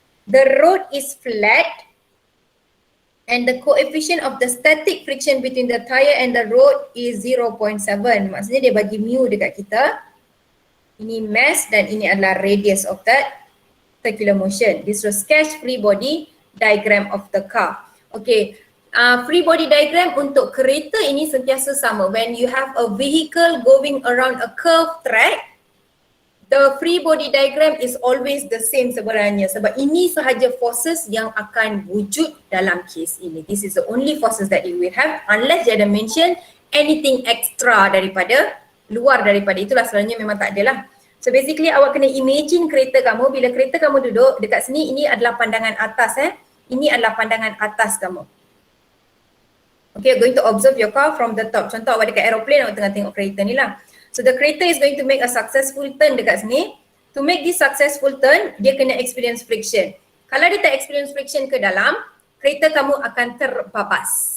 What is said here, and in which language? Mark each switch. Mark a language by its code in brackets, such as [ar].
[en] The road is flat and the coefficient of the static friction between the tyre and the road is 0.7. [ms] Maksudnya dia bagi mu dekat kita. Ini mass dan ini adalah radius of that circular motion. [en] This was sketch free body diagram of the car. [ms] Okay, free body diagram untuk kereta ini sentiasa sama. [en] When you have a vehicle going around a curved track, the free body diagram is always the same sebenarnya [ms] sebab ini sahaja forces yang akan wujud dalam case ini. [en] This is the only forces that you will have unless dia ada mention anything extra daripada luar daripada itulah, [ms] selalunya memang tak adalah. So basically awak kena imagine kereta kamu, bila kereta kamu duduk dekat sini, ini adalah pandangan atas ini adalah pandangan atas kamu. Okay, [en] going to observe your car from the top. [ms] Contoh awak dekat aeroplane, awak tengah tengok kereta ni lah. [en] So the creator is going to make a successful turn [ms] dekat sini. To make this successful turn, dia kena experience friction. Kalau dia tak experience friction ke dalam, kereta kamu akan terbabas.